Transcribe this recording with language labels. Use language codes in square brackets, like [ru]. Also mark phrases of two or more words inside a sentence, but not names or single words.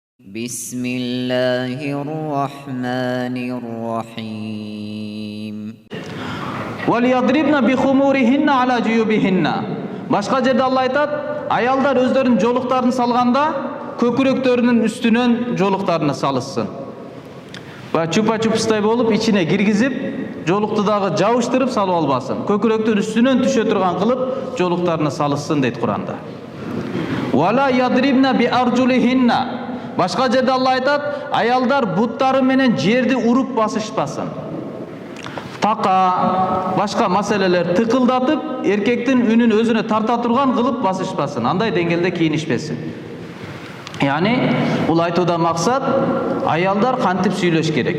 [ar] بسم الله الرحمن الرحيم وَلْيَضْرِبْنَ بِخُمُورِهِنَّ عَلَى جُيُوبِهِنَّ. [ky] Başka жерде Allah айтат, аялдар өздерінің жолуктарын салганда көкүрөктөрүнүн үстүнөн жолуктарына салышсын. Чупа-чупстай болуп ичине киргизип, жолукту дагы жабыштырып салып албасын. Көкүрөктүн үстүнөн түшө турган кылып жолуктарына салышсын дейт Куранда. وَلَا يَضْرِبْنَ بِأَرْجُلِهِنَّ. Başka жерде Allah айтат, аялдар буттары менен жерди уруп басышпасын. Така, башка маселелер тыкылдатып, эркектин үнүн өзүнө тарта турган кылып басышпасын. Андай деңгээлде кийинишпесин. Яни, бул айтуудан максат, аялдар кантип сүйлөш керек.